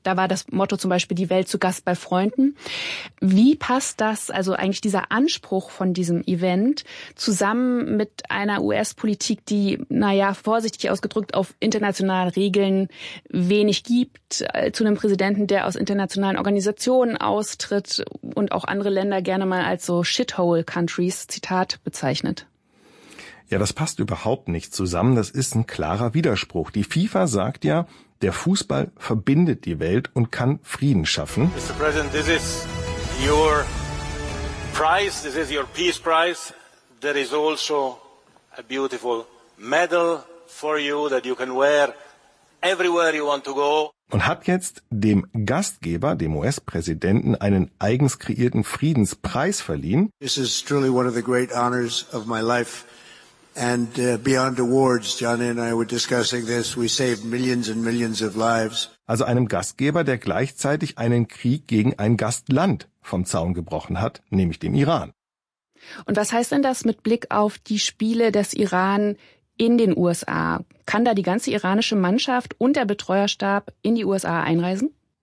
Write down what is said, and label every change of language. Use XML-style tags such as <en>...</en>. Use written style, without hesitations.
<de>Da war das Motto zum Beispiel die Welt zu Gast bei Freunden. Wie passt das, also eigentlich dieser Anspruch von diesem Event, zusammen mit einer US-Politik, die, naja, vorsichtig ausgedrückt, auf internationale Regeln wenig gibt, zu einem Präsidenten, der aus internationalen Organisationen austritt und auch andere Länder gerne mal als so Shithole-Countries, Zitat, bezeichnet? Ja, das passt überhaupt nicht zusammen. Das ist ein klarer Widerspruch. Die FIFA sagt ja, der Fußball verbindet die Welt und kann Frieden schaffen.</de> <en>Mr. President, this is your prize, this is your peace prize. There is also a beautiful medal for you that you can wear everywhere you want to go.</en> <de>Und hat jetzt dem Gastgeber, dem US-Präsidenten, einen eigens kreierten Friedenspreis verliehen.</de> <en>This is truly one of the great honors of my life and beyond awards. Johnny and I were discussing this. We saved millions and millions of lives.</en> <de>Also einem Gastgeber, der gleichzeitig einen Krieg gegen ein Gastland vom Zaun gebrochen hat, nämlich dem Iran. Und was heißt denn das mit Blick auf die Spiele des Iran in den USA? Kann da die ganze iranische Mannschaft und der Betreuerstab in die USA einreisen?</de>